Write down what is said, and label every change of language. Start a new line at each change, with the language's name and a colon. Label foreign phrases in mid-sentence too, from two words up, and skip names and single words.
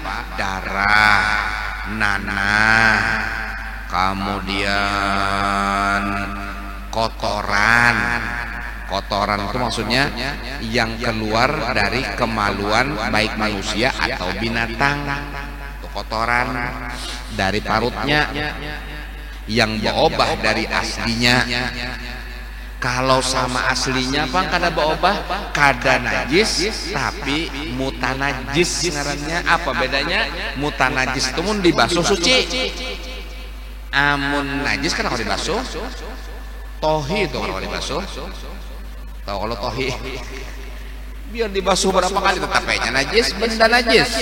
Indonesian: Darah, nanah, kemudian kotoran itu maksudnya yang keluar dari kemaluan baik manusia atau binatang.
Banjar: Itu kotoran dari parutnya, yang berubah dari aslinya. Kalau sama aslinya apa kada berubah, kada najis tapi mutanajis ngarannya. Apa bedanya? Mutanajis itu mun dibasuh suci, amun najis kan kalau dibasuh. Tohi itu kalau dibasuh, tahu kalau tohi biar dibasuh berapa kali tetap aja najis, benda najis.